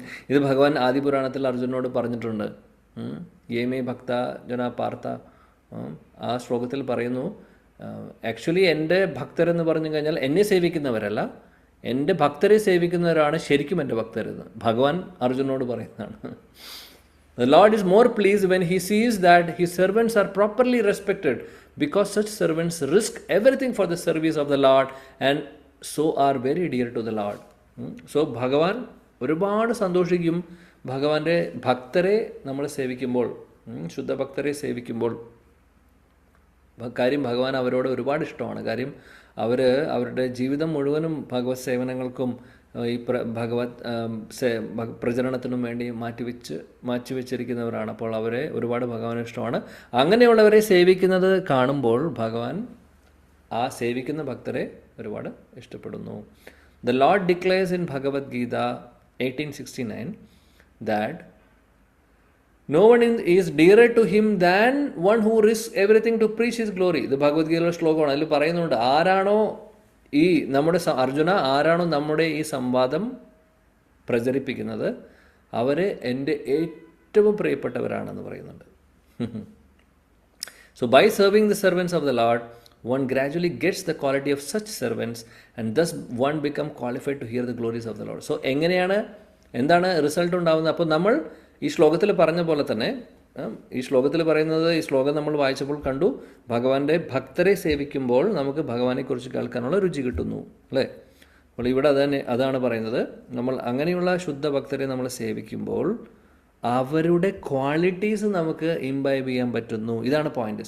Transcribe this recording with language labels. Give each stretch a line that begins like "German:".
Malayalam: ഇത് ഭഗവാൻ ആദിപുരാണത്തിൽ അർജുനോട് പറഞ്ഞിട്ടുണ്ട്.
Sanskrit: യേമേ ഭക്ത ജന പാർത്ഥ,
Malayalam: ആ ശ്ലോകത്തിൽ പറയുന്നു, ആക്ച്വലി എൻ്റെ ഭക്തരെന്ന് പറഞ്ഞു കഴിഞ്ഞാൽ എന്നെ സേവിക്കുന്നവരല്ല, എൻ്റെ ഭക്തരെ സേവിക്കുന്നവരാണ് ശരിക്കും എൻ്റെ ഭക്തരെന്ന് ഭഗവാൻ അർജുനോട് പറയുന്നതാണ്.
English: The Lord is more pleased when he sees that his servants are properly respected, because such servants risk everything for the service of the Lord and so are very dear to the Lord.
Malayalam: So ഭഗവാൻ ഒരുപാട് സന്തോഷിക്കും ഭഗവാന്റെ ഭക്തരെ നമ്മൾ സേവിക്കുമ്പോൾ, ശുദ്ധഭക്തരെ സേവിക്കുമ്പോൾ. കാര്യം ഭഗവാൻ അവരോട് ഒരുപാട് ഇഷ്ടമാണ്. കാര്യം അവരുടെ ജീവിതം മുഴുവനും ഭഗവത് സേവനങ്ങൾക്കും ഈ ഭഗവത് പ്രചരണത്തിനും വേണ്ടി മാറ്റിവെച്ചിരിക്കുന്നവരാണ്. അപ്പോൾ അവരെ ഒരുപാട് ഭഗവാന് ഇഷ്ടമാണ്. അങ്ങനെയുള്ളവരെ സേവിക്കുന്നത് കാണുമ്പോൾ ഭഗവാൻ ആ സേവിക്കുന്ന ഭക്തരെ ഒരുപാട് ഇഷ്ടപ്പെടുന്നു.
English: The Lord declares in Bhagavad Gita 1869 that no one is dearer to him than one who risks everything to preach his glory.
Malayalam: ഇത് ഭഗവത്ഗീതയിലെ ശ്ലോകമാണ്. അതിൽ പറയുന്നുണ്ട്, ആരാണോ ഈ നമ്മുടെ അർജുന, ആരാണോ നമ്മുടെ ഈ സംവാദം പ്രചരിപ്പിക്കുന്നത് അവർ എൻ്റെ ഏറ്റവും പ്രിയപ്പെട്ടവരാണെന്ന് പറയുന്നുണ്ട്.
English: So by serving the servants of the Lord, one gradually gets the quality of such servants and thus one become qualified to hear the glories of the Lord.
Malayalam: So എന്താണ് റിസൾട്ട് ഉണ്ടാകുന്നത്? അപ്പോൾ നമ്മൾ ഈ ശ്ലോകത്തിൽ പറഞ്ഞ പോലെ തന്നെ, ഈ ശ്ലോകത്തിൽ പറയുന്നത്, ഈ ശ്ലോകം നമ്മൾ വായിച്ചപ്പോൾ കണ്ടു, ഭഗവാന്റെ ഭക്തരെ സേവിക്കുമ്പോൾ നമുക്ക് ഭഗവാനെക്കുറിച്ച് കേൾക്കാനുള്ള രുചി കിട്ടുന്നു, അല്ലേ? അപ്പോൾ ഇവിടെ അതാണ് പറയുന്നത്. നമ്മൾ അങ്ങനെയുള്ള ശുദ്ധ ഭക്തരെ നമ്മൾ സേവിക്കുമ്പോൾ അവരുടെ ക്വാളിറ്റീസ് നമുക്ക് ഇംബൈബ് ചെയ്യാൻ പറ്റുന്നു. ഇതാണ് പോയിന്റ്.